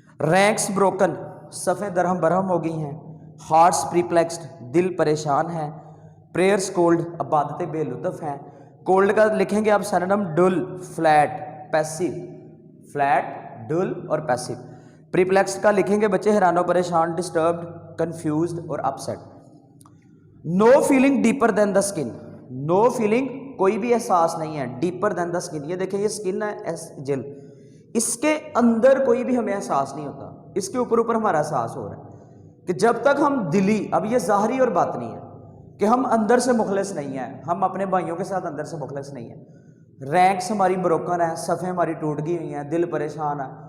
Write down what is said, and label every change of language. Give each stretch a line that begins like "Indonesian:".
English: ranks broken,
Urdu: صفیں درہم برہم ہو گئی ہیں.
English: hearts perplexed,
Urdu: دل پریشان ہے.
English: prayers cold,
Urdu: عبادتیں بے لطف ہیں. کولڈ کا لکھیں گے آپ سینونم ڈل, فلیٹ, پیسیو. فلیٹ, ڈل اور پیسیو. پریپلیکسڈ کا لکھیں گے بچے حیران و پریشان, ڈسٹربڈ, کنفیوزڈ اور upset.
English: no feeling deeper than the skin, no feeling
Urdu: کوئی بھی احساس نہیں ہے,
English: Deeper than the skin.
Urdu: یہ دیکھیں یہ اسکن ہے, جلد, اس کے اندر کوئی بھی ہمیں احساس نہیں ہوتا, اس کے اوپر ہمارا احساس ہو رہا ہے. کہ جب تک ہم دلی, اب یہ ظاہری اور باطنی ہے کہ ہم اندر سے مخلص نہیں ہیں, ہم اپنے بھائیوں کے ساتھ اندر سے مخلص نہیں ہیں. رینکس ہماری بروکن ہے, صفیں ہماری ٹوٹ گئی ہوئی ہیں, دل پریشان ہے.